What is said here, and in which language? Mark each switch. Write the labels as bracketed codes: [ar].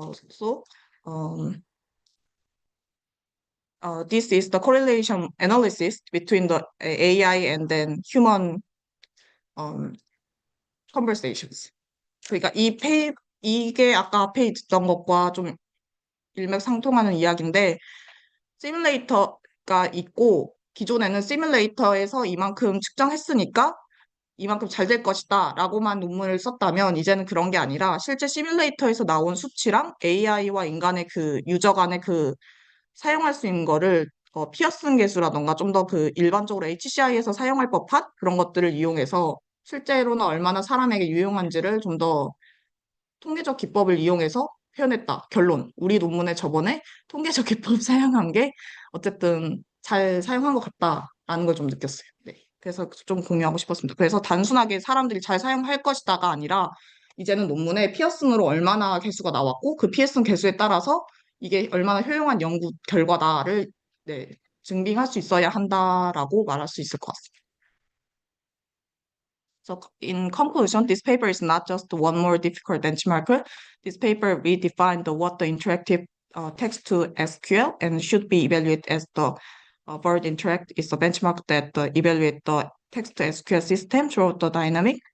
[en] So this is the correlation analysis between the AI and then human conversations. [ko] 그러니까 이게 아까 앞에 있던 것과 좀 일맥상통하는 이야기인데 시뮬레이터가 있고 기존에는 시뮬레이터에서 이만큼 측정했으니까 이만큼 잘 될 것이다 라고만 논문을 썼다면 이제는 그런 게 아니라 실제 시뮬레이터에서 나온 수치랑 AI와 인간의 그 유저 간의 그 사용할 수 있는 거를 피어슨 계수라던가 좀 더 그 일반적으로 HCI에서 사용할 법한 그런 것들을 이용해서 실제로는 얼마나 사람에게 유용한지를 좀 더 통계적 기법을 이용해서 표현했다. 결론. 우리 논문에 저번에 통계적 기법 사용한 게 어쨌든 잘 사용한 것 같다라는 걸 좀 느꼈어요. 네. 그래서 좀 공유하고 싶었습니다. 그래서 단순하게 사람들이 잘 사용할 것이다가 아니라 이제는 논문에 피어슨으로 얼마나 개수가 나왔고 그 피어슨 개수에 따라서 이게 얼마나 효용한 연구 결과다를 네, 증빙할 수 있어야 한다라고 말할 수 있을 것 같습니다. [en] So in conclusion, this paper is not just one more difficult benchmarker. This paper redefined what the interactive text to SQL and should be evaluated as the Word Interact is a benchmark that evaluate the text to SQL system throughout the dynamic